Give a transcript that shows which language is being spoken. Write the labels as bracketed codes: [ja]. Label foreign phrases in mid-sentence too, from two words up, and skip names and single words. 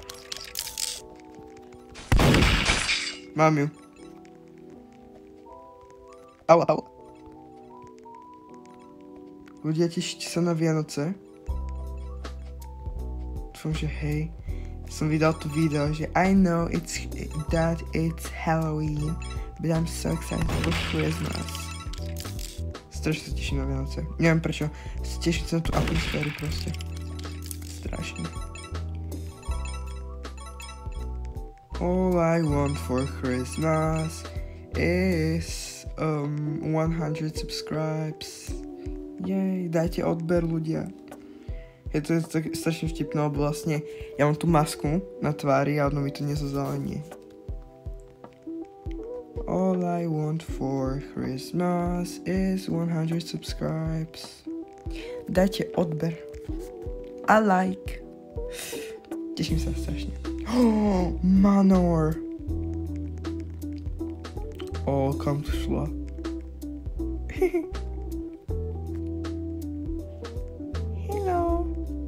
[sk] Mám ju. Paula. Ľudia, tešíte sa na Vianoce? Dúfam, že hej. Som vydal to video, že [en] I know that it's Halloween, but I'm so excited for Christmas. [sk] Strašne sa teším na Vianoce. Neviem prečo. Teším sa na tú atmosféru proste. Strašne. [en] All I want for Christmas is 100 subscribes. [sk] Jej, dajte odber ľudia. Je to tak strašne vtipné, lebo vlastne ja mám tú masku na tvári a ono mi to nezazelenie. [en] All I want for Christmas is 100 subscribes. [sk] Dajte odber. A like. Teším sa strašne. Manor. Kam to šla? [en] Hello.